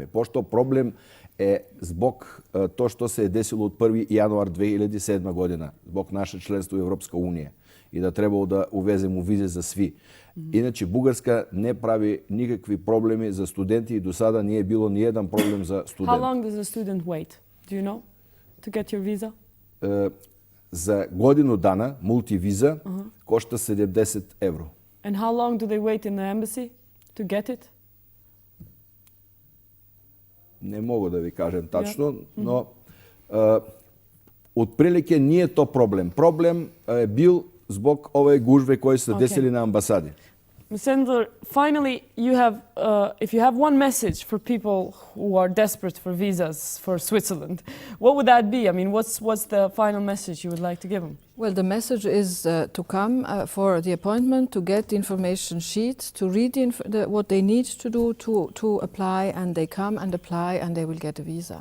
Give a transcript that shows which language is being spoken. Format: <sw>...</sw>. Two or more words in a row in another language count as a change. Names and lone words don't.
<sr>Пошто проблем е због то што се е десило од 1. јануар 2007 година, због наше членство во Европска унија и да требало да увеземо визе за сви. Иначе Бугарска не прави никакви проблеми за студенти и до сада не е било ни еден проблем за студенти.</sr> <en>How long does a student wait? Do you know? To get your visa?</en> <sr>За годину дана мултивиза кошта 70 евро.</sr> <en>And how long do they wait in the embassy to get it?</en> <sr>Не мога да ви кажем тачно, но отприлике не е то проблем. Проблем е бил због овие гужве кои се десили на амбасади.</sr> <en>Mr. Finally, if you have one message for people who are desperate for visas for Switzerland, what would that be? I mean, what's the final message you would like to give them? Well, the message is to come for the appointment, to get the information sheets, to read what they need to do to apply, and they come and apply and they will get a visa.</en>